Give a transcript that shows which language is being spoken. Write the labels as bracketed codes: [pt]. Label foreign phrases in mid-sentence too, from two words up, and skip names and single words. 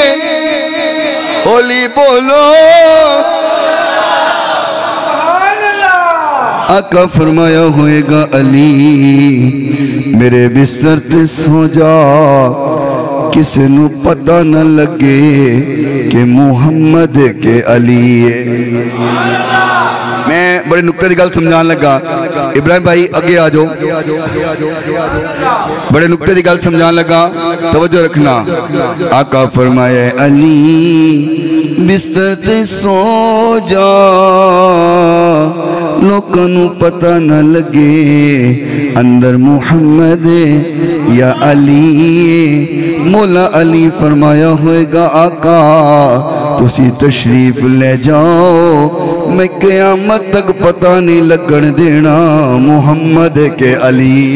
[pa] ہولی بولو آقا فرمایا ہوئے گا علی میرے بستر تے سو جا کسی نو پتہ نہ لگے کہ محمد کے علی ہے میں بڑے نکتے دی گل سمجھان لگا ابراہیم بھائی اگے آ جاؤ بڑے نکتے دی گل سمجھان لگا توجہ رکھنا آقا فرمائے علی بستر تے سو جا لوکانوں پتہ نہ لگے اندر محمد یا علی مولا علی فرمایا ہوئے گا آقا تسی تشریف لے جاؤ میں قیامت تک پتہ نہیں لگن دینا محمد کے علی